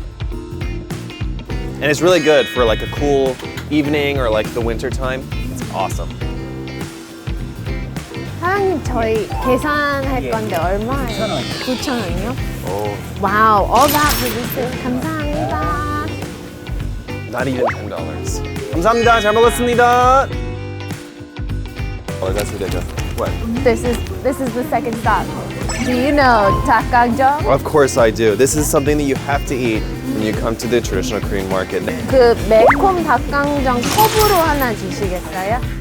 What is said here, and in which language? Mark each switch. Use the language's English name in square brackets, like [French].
[English] And it's really good for like a cool evening or like the winter time. It's awesome. [Korean] 사장님, 저희 계산할 건데 얼마예요? 9,000원이요? [English] Oh, Wow, all that for this food. [Korean] 감사합니다. [English] not even $10. [Korean] 감사합니다. 잘 먹었습니다. [English] Oh, that's ridiculous. What? This is the second stop. Do you know 닭강정? Of course I do. This is something that you have to eat when you come to the traditional Korean market. [Korean] 그 매콤 닭강정 컵으로 하나 주시겠어요?